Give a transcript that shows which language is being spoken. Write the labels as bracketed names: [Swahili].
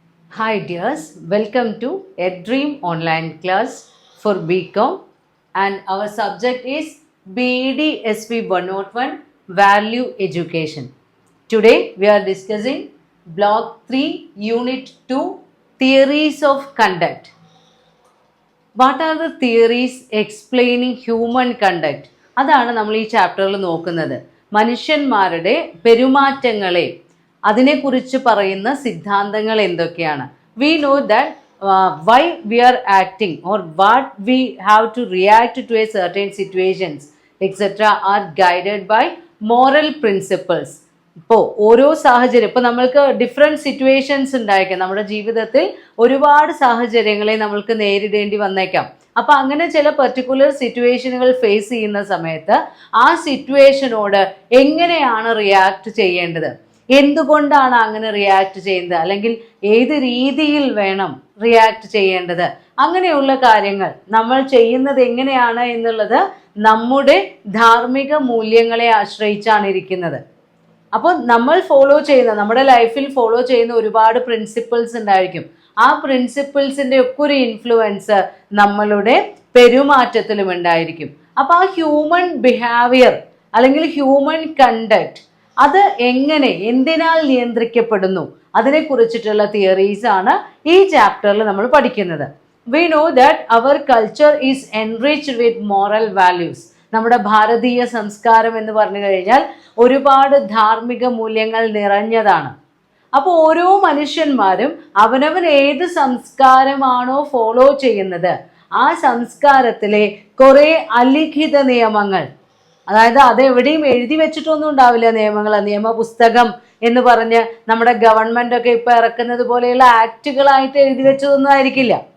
[English] Hi dears, welcome to a Dream online class for BCom and our subject is BED-SV 101 Value Education. Today we are discussing Block 3 Unit 2 Theories of Conduct. What are the theories explaining human conduct? [Malayalam] അതാണ് നമ്മൾ ഈ ചാപ്റ്ററിൽ നോക്കുന്നത്. മനുഷ്യന്മാരുടെ പെരുമാറ്റങ്ങളെ അതിനെക്കുറിച്ച് പറയുന്ന സിദ്ധാന്തങ്ങൾ എന്തൊക്കെയാണ്? [English] We know that why we are acting or what we have to react to a certain situations etc. are guided by moral principles. [Malayalam] ഇപ്പോൾ ഓരോ സാഹചര്യം, ഇപ്പോൾ നമ്മൾക്ക് ഡിഫറെൻറ്റ് സിറ്റുവേഷൻസ് ഉണ്ടായിരിക്കാം. നമ്മുടെ ജീവിതത്തിൽ ഒരുപാട് സാഹചര്യങ്ങളെ നമ്മൾക്ക് നേരിടേണ്ടി വന്നേക്കാം. അപ്പം അങ്ങനെ ചില പെർട്ടിക്കുലർ സിറ്റുവേഷനുകൾ ഫേസ് ചെയ്യുന്ന സമയത്ത് ആ സിറ്റുവേഷനോട് എങ്ങനെയാണ് റിയാക്ട് ചെയ്യേണ്ടത്, എന്തുകൊണ്ടാണ് അങ്ങനെ റിയാക്ട് ചെയ്യുന്നത്, അല്ലെങ്കിൽ ഏത് രീതിയിൽ വേണം റിയാക്ട് ചെയ്യേണ്ടത്, അങ്ങനെയുള്ള കാര്യങ്ങൾ നമ്മൾ ചെയ്യുന്നത് എങ്ങനെയാണ് എന്നുള്ളത് നമ്മുടെ ധാർമ്മിക മൂല്യങ്ങളെ ആശ്രയിച്ചാണ് ഇരിക്കുന്നത്. അപ്പോൾ നമ്മൾ ഫോളോ ചെയ്യുന്ന, നമ്മുടെ ലൈഫിൽ ഫോളോ ചെയ്യുന്ന ഒരുപാട് പ്രിൻസിപ്പിൾസ് ഉണ്ടായിരിക്കും. ആ പ്രിൻസിപ്പിൾസിൻ്റെ ഒക്കെ ഒരു ഇൻഫ്ലുവൻസ് നമ്മളുടെ പെരുമാറ്റത്തിലും ഉണ്ടായിരിക്കും. അപ്പോൾ ആ ഹ്യൂമൻ ബിഹേവിയർ അല്ലെങ്കിൽ ഹ്യൂമൻ കണ്ടക്ട് അത് എങ്ങനെ, എന്തിനാൽ നിയന്ത്രിക്കപ്പെടുന്നു, അതിനെക്കുറിച്ചിട്ടുള്ള തിയറീസ് ആണ് ഈ ചാപ്റ്ററിൽ നമ്മൾ പഠിക്കുന്നത്. [English] We know that our culture is enriched with moral values. [Malayalam] നമ്മുടെ ഭാരതീയ സംസ്കാരം എന്ന് പറഞ്ഞു കഴിഞ്ഞാൽ ഒരുപാട് ധാർമ്മിക മൂല്യങ്ങൾ നിറഞ്ഞതാണ്. അപ്പോൾ ഓരോ മനുഷ്യന്മാരും അവനവൻ ഏത് സംസ്കാരമാണോ ഫോളോ ചെയ്യുന്നത് ആ സംസ്കാരത്തിലെ കുറേ അലിഖിത നിയമങ്ങൾ, അതായത് അതെവിടെയും എഴുതി വെച്ചിട്ടൊന്നും ഉണ്ടാവില്ല നിയമങ്ങൾ, നിയമപുസ്തകം എന്ന് പറഞ്ഞ് നമ്മുടെ ഗവൺമെന്റ് ഒക്കെ ഇപ്പൊ ഇറക്കുന്നത് പോലെയുള്ള ആക്റ്റുകളായിട്ട് എഴുതി വെച്ചതൊന്നും ആയിരിക്കില്ല.